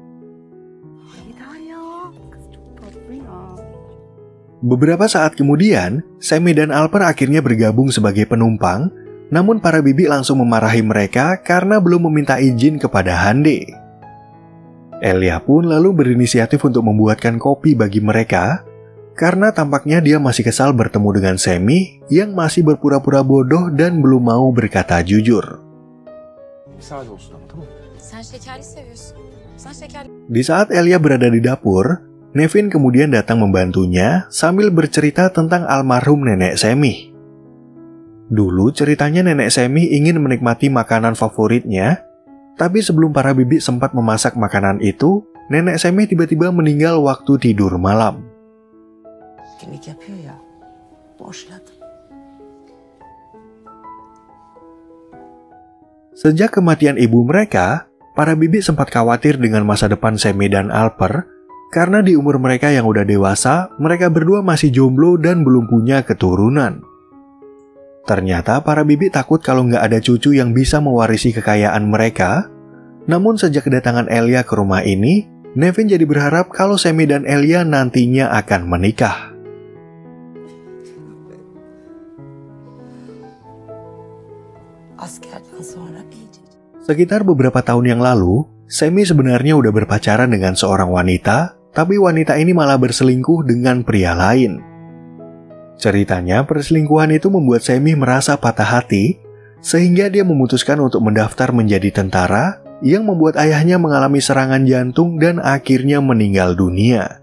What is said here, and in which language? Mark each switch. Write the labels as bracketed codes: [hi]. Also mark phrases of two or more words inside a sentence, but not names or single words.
[id] Beberapa saat kemudian, Semih dan Alper akhirnya bergabung sebagai penumpang, namun para bibi langsung memarahi mereka karena belum meminta izin kepada Hande. Elia pun lalu berinisiatif untuk membuatkan kopi bagi mereka, karena tampaknya dia masih kesal bertemu dengan Semih yang masih berpura-pura bodoh dan belum mau berkata jujur. [tr] Sade olsun ama, tamam mı? Sen şekerli seviyorsun. Sen şekerli. [id] Di saat Elia berada di dapur, Nevin kemudian datang membantunya sambil bercerita tentang almarhum nenek Semih. Dulu ceritanya nenek Semih ingin menikmati makanan favoritnya, tapi sebelum para bibi sempat memasak makanan itu, nenek Semih tiba-tiba meninggal waktu tidur malam. [tr] Kimlik yapıyor ya. Boşladım. [id] Sejak kematian ibu mereka, para bibi sempat khawatir dengan masa depan Semih dan Alper, karena di umur mereka yang udah dewasa, mereka berdua masih jomblo dan belum punya keturunan. Ternyata para bibi takut kalau nggak ada cucu yang bisa mewarisi kekayaan mereka. Namun sejak kedatangan Elia ke rumah ini, Nevin jadi berharap kalau Semih dan Elia nantinya akan menikah. [tr] Askerden sonra iyice. [id] Sekitar beberapa tahun yang lalu, Semih sebenarnya udah berpacaran dengan seorang wanita, tapi wanita ini malah berselingkuh dengan pria lain. Ceritanya, perselingkuhan itu membuat Semih merasa patah hati, sehingga dia memutuskan untuk mendaftar menjadi tentara yang membuat ayahnya mengalami serangan jantung dan akhirnya meninggal dunia.